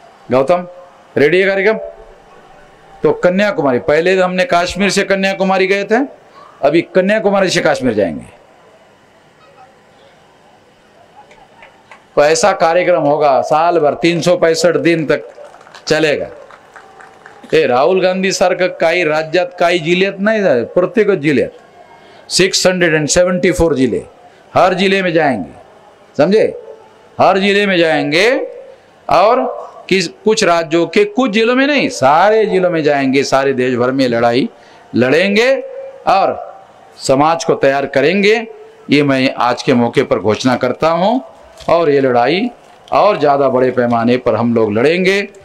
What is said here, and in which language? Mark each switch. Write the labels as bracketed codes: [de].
[hi] Gautam ready है कार्यक्रम? तो कन्याकुमारी, पहले हमने कश्मीर से कन्याकुमारी गए थे, अभी कन्याकुमारी से कश्मीर जाएंगे। तो ऐसा कार्यक्रम होगा साल भर 365 दिन तक चलेगा। [mr] हे राहुल गांधी सारखं काही राज्यात काही जिल्ह्यात नाही, प्रत्येक जिल्ह्यात 674 जिले, [hi] हर जिले में जाएंगे, समझे? हर जिले में जाएंगे और कुछ राज्यों के कुछ जिलों में नहीं, सारे जिलों में जाएंगे, सारे देश भर में लड़ाई लड़ेंगे और समाज को तैयार करेंगे। ये मैं आज के मौके पर घोषणा करता हूं और ये लड़ाई और ज़्यादा बड़े पैमाने पर हम लोग लड़ेंगे।